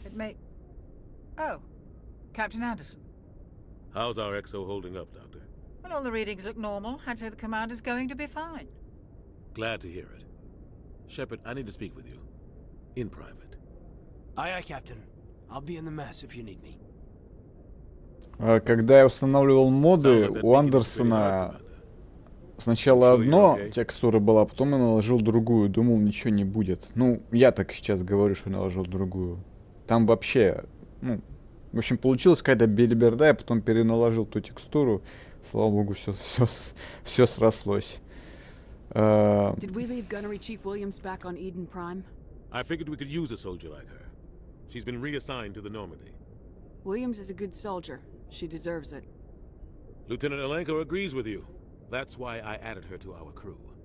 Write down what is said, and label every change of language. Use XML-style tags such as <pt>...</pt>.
<en>It may... Oh, Captain Anderson. How's our XO holding up, Doctor? Well, all the readings look normal. I'd say the commander's going to be fine. Glad to hear it. Shepard, I need to speak with you. In private. Aye, Captain. I'll be in the mess if you need me.</en> <ru>Когда я устанавливал моды, у Андерсона сначала одно текстура была, потом я наложил другую. Думал, ничего не будет. Ну, я так сейчас говорю, что наложил другую. Там вообще, в общем, получилась какая-то белиберда, я потом переналожил ту текстуру. Слава богу, все срослось.</ru> <en>Did we leave Gunnery Chief Williams back on Eden Prime? I figured we could use a soldier like her. She's been reassigned to the Normandy. Williams is a good soldier. She deserves it. Lieutenant Alenko agrees with you. That's why I added her to our crew.</en>